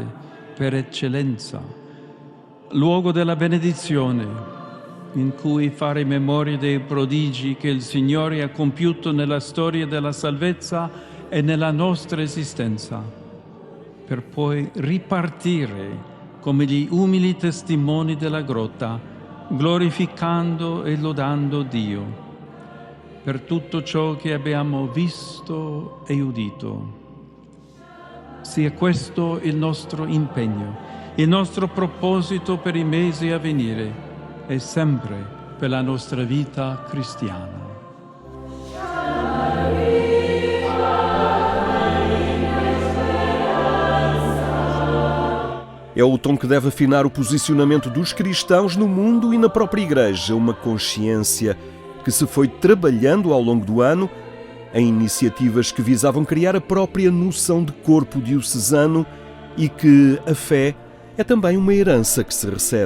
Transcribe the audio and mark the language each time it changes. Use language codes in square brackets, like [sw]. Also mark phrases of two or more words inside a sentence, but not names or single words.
[it] per eccellenza, luogo della benedizione, in cui fare memoria dei prodigi che il Signore ha compiuto nella storia della salvezza e nella nostra esistenza, per poi ripartire come gli umili testimoni della grotta, glorificando e lodando Dio per tutto ciò che abbiamo visto e udito. Sia questo il nostro impegno, il nostro proposito per i mesi a venire e sempre per la nostra vita cristiana. [pt] É o tom que deve afinar o posicionamento dos cristãos no mundo e na própria Igreja, uma consciência que se foi trabalhando ao longo do ano em iniciativas que visavam criar a própria noção de corpo diocesano e que a fé é também uma herança que se recebe.